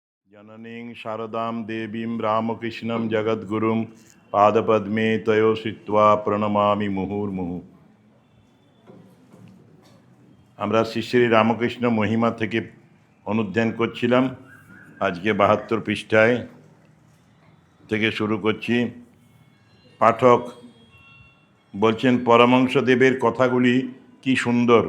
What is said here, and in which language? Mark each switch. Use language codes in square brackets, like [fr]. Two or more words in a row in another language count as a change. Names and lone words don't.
[sa] जननीं शारदां देवीं रामकृष्णं जगद्गुरुं पादपद्मे तयो श्रित्वा প্রণমামি মুহুর্মুহু। [bn] আমরা শ্রী শ্রী রামকৃষ্ণ মহিমা থেকে অনুধ্যান করছিলাম। আজকে ৭২ পৃষ্ঠায় থেকে শুরু করছি। পাঠক বলছেন, পরমহংসদেবের কথাগুলি কি সুন্দর।